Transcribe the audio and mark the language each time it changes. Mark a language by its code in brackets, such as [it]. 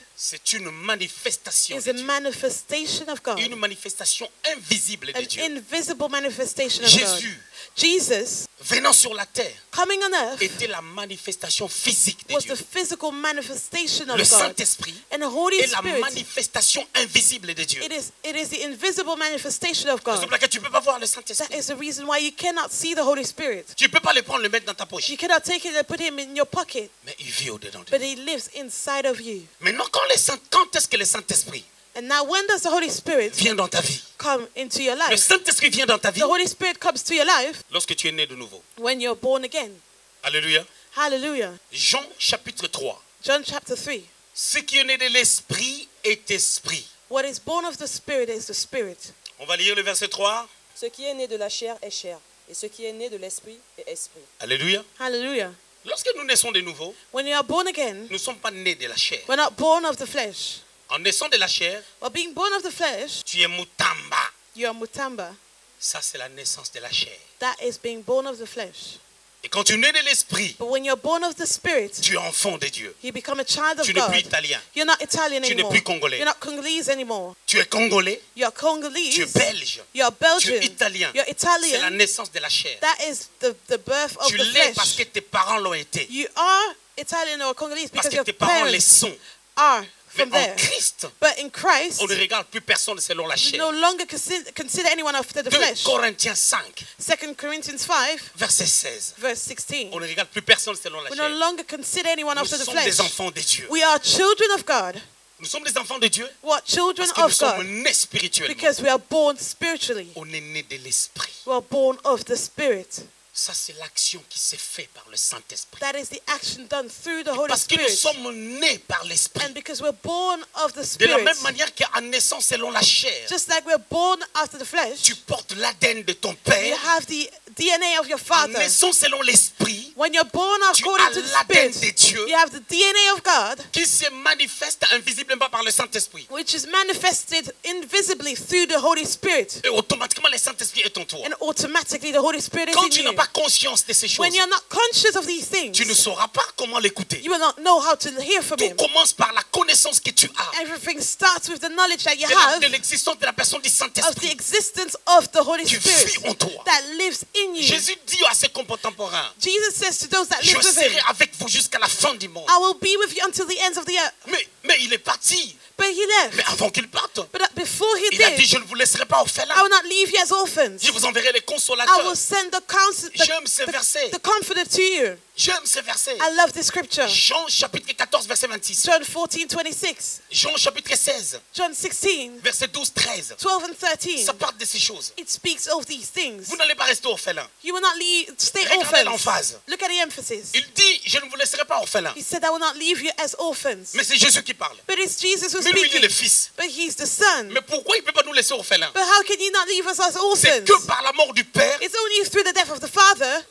[fr] c'est une manifestation [en] is [fr] de [en] a [fr] Dieu. [en] manifestation of God. [fr] Une manifestation invisible de [en] An [fr] Dieu. [en] invisible manifestation of God. [fr] Jésus, [en] Jesus, [fr] venant sur la terre, [en] coming on earth, [fr] était la manifestation physique de [en] was [fr] Dieu. [en] the physical manifestation of [fr] Le [en] God. [fr] Saint-Esprit [en] And the Holy [fr] est la [en] Spirit, [fr] manifestation invisible de Dieu. [en] it is the invisible manifestation of [fr] C'est [en] God. [fr] pour laquelle tu ne peux pas voir le [en] That [fr] Saint-Esprit. [en] is the reason why you cannot see the Holy Spirit. [fr] Tu ne peux pas le prendre, le mettre dans ta poche. [en] You cannot take it and put him in your pocket, [fr] Mais il vit au-dedans de [en] but [fr] toi. [en] he lives inside of you. [fr] Maintenant, quand est-ce que le Saint-Esprit [en] And now when does the Holy Spirit [fr] vient dans ta vie? [en] come into your [fr] Le [en] life? [fr] Saint-Esprit vient dans ta vie [en] The Holy Spirit comes to your life [fr] lorsque tu es né de nouveau. [en] when you're born again. [fr] Alléluia. [en] Hallelujah. [fr] Jean chapitre 3. [en] John chapter 3. [fr] Ce qui est né de l'Esprit est Esprit. [en] What is born of the Spirit is the Spirit. [fr] On va lire le verset 3. Ce qui est né de la chair est chair, et ce qui est né de l'esprit est esprit. Alléluia. [en] Hallelujah. [fr] Lorsque nous naissons de nouveau, [en] When you are born again, [fr] nous ne sommes pas nés de la chair. [en] we're not born of the flesh. [fr] En naissant de la chair, [en] Well, being born of the flesh, [fr] tu es Mutamba. [en] you are mutamba. [fr] Ça, c'est la naissance de la chair. [en] That is being born of the flesh. [fr] Et quand tu nais de l'Esprit, [en] But when you're born of the Spirit, [fr] tu es enfant de Dieu. [en] you become a child of [fr] Tu n'es plus [en] God. [fr] italien. [en] You're not Italian [fr] Tu n'es [en] anymore. [fr] plus congolais. [en] You're not Congolese anymore. [fr] Tu es congolais. [en] You're [fr] Tu es [en] Congolese. [fr] belge. [en] You're [fr] Tu [en] Belgian. [fr] es italien. [en] You're [fr] C'est la [en] Italian. [fr] naissance de la chair. [en] That is the birth of [fr] Tu [en] the [fr] l'es parce que [en] flesh. [fr] tes parents l'ont été. [en] You are Italian or Congolese [fr] Parce [en] because [fr] que [en] your [fr] tes parents les [en] parents [fr] sont. [en] are [fr] Mais [en] from [fr] en [en] there. [fr] Christ, [en] But in Christ, [fr] on ne regarde plus personne selon la [en] we [fr] chair. [en] no longer consider anyone after the [fr] 2 [en] flesh. [fr] Corinthiens 5, [en] 2 Corinthians 5, [fr] verset 16. [en] verse 16. [fr] On ne regarde plus personne selon la [en] We no [fr] chair. [en] longer consider anyone [fr] Nous [en] after the [fr] sommes [en] flesh. [fr] des enfants de Dieu. [en] We are children of God. [fr] Nous sommes des enfants de Dieu [en] What? Children [fr] parce que nous [en] of [fr] sommes [en] God. [fr] nés spirituellement. [en] Because we are born spiritually. [fr] On est nés de l'Esprit. [en] We are born of the Spirit. [fr] Ça, c'est l'action qui s'est faite par le Saint-Esprit. [en] That is the action done through the Holy [fr] Parce que nous [en] Spirit. [fr] sommes nés par l'Esprit. [en] And because we're born of the [fr] De la [en] Spirit, [fr] même manière qu'à naissance selon la chair, [en] just like we're born after the flesh, [fr] tu portes l'ADN de ton [en] you [fr] père. [en] have the DNA of your [fr] En [en] father. [fr] naissance selon l'Esprit, [en] When you're born [fr] tu [en] according [fr] as [en] to the [fr] l'ADN [en] Spirit, [fr] de Dieu [en] you have the DNA of God, [fr] qui se manifeste invisiblement par le Saint-Esprit. [en] which is manifested invisibly through the Holy Spirit. [fr] Et automatiquement, le Saint-Esprit est en toi. [en] And automatically the Holy Spirit [fr] Quand [en] is [fr] tu [en] in [fr] n'as [en] you. [fr] pas conscience de ces choses, [en] When you're not conscious of these things, [fr] tu ne sauras pas comment l'écouter. [en] you will not know how to hear from [fr] Tout [en] Him. [fr] commence par la connaissance que tu as [en] Everything starts with the knowledge that you [fr] de [en] have [fr] l'existence de la personne du [en] of the [fr] Saint-Esprit [en] existence of the Holy [fr] qui [en] Spirit [fr] vit en toi. [en] that lives in you. [fr] Jésus dit à ses contemporains, [en] Jesus says to those that [fr] je [en] live with [fr] serai [en] Him, [fr] avec vous jusqu'à la fin du monde. [en] I will be with you until the ends of the earth. [fr] Mais il est parti. [en] But He [fr] Mais [en] left. [fr] avant qu'il parte, [en] But before He [fr] il a dit, [en] did, [fr] je ne vous laisserai pas [en] I [fr] orphelins. [en] will not leave you as orphans. [fr] Je vous enverrai les [en] I [fr] consolateurs. [en] will send the counsel, [fr] J'aime ce verset. [en] the comforter to you. [fr] J'aime ce verset. [en] I love this scripture. [fr] Jean chapitre 14, verset 26. [en] John 14:26. [fr] Jean chapitre 16, [en] John 16, [fr] verset 12, 13. [en] 12 and 13. [fr] Ça parle de ces choses. [en] It speaks of these things. [fr] Vous n'allez pas rester orphelin. [en] You will not stay [fr] Regardez [en] orphans. [fr] l'emphase. [en] Look at the emphasis. [fr] Il dit, je ne vous laisserai pas orphelin. [en] He said, I will not leave you as orphans. [fr] Mais c'est Jésus qui parle. [en] But it's Jesus who's [fr] Mais lui, il est [en] speaking. [fr] le Fils. [en] But He's the Son. [fr] Mais pourquoi il ne peut pas nous laisser orphelins? [en] But how can you not leave us as [fr] C'est [en] orphans? [fr] que par la mort du Père [en] It's only through the death of the Father